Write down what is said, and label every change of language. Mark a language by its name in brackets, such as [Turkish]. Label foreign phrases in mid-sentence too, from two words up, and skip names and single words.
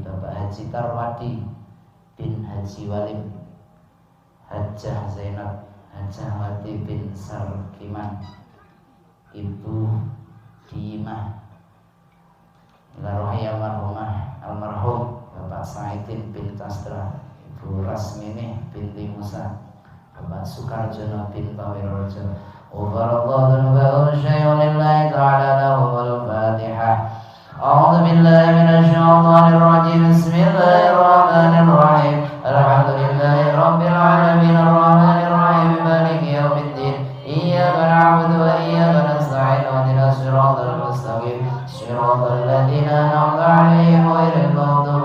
[Indonesian] Bapak Haji Tarwadi bin Haji Walim, Hajjah Zainab, Hajjah Wati bin Sarkiman, Ibu Dimah, [Arabic] إلى روح المرحومة المرحوم [Indonesian] Bapak Saidin bin Tastra, Ibu Rasmini binti Musa, Bapak Sukarjono bin Tawirojo. [Arabic] وغفر الله ذنبه شيء لله تعالى لهم الفاتحة. أعوذ بالله من الشيطان الرجيم. بسم الله الرحمن الرحيم. الحمد لله رب العالمين الرحمن الرحيم مالك يوم الدين. إياك نعبد وإياك نستعين اهدنا الصراط المستقيم صراط الذين أنعمت عليهم غير